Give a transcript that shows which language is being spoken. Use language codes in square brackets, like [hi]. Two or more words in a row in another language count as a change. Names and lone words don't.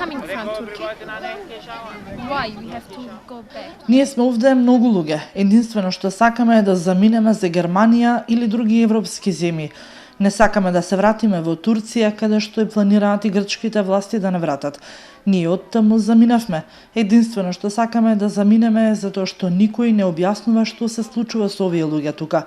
[en] coming from Turkey. Why we have to go back? [mk] Ние сме овде многу луѓе. Единствено што сакаме е да заминеме за Германија или други европски земји. Не сакаме да се вратиме во Турција, каде што и планираат и грчките власти да не вратат. Ние оттаму заминавме. Единствено што сакаме е да заминеме затоа што никој не објаснува што се случува со овие луѓе тука.